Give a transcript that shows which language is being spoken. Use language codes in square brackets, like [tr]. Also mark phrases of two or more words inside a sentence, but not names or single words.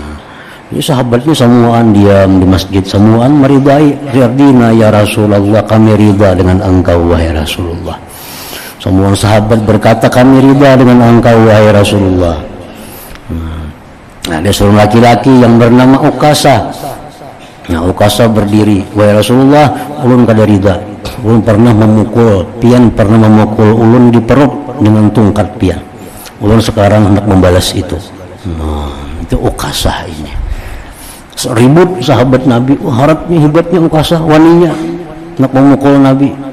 [id] Nah, sahabatnya semuaan diam di masjid, semuaan meridai. [ar] رضينا يا رسول الله, [id] kami ridha dengan engkau wahai Rasulullah. Semua sahabat berkata kami ridha dengan engkau wahai Rasulullah. Ada seorang laki-laki yang bernama Ukasah. Nah, Ukasah berdiri, wahai Rasulullah, [bjn] ulun kada ridha. Ulun pernah memukul pian, pernah memukul ulun di perut dengan tungkat pian. Ulun sekarang hendak membalas itu. [id] Itu Ukasah ini. Ribut sahabat Nabi, harapnya hebatnya Ukasah, waninya nak memukul Nabi.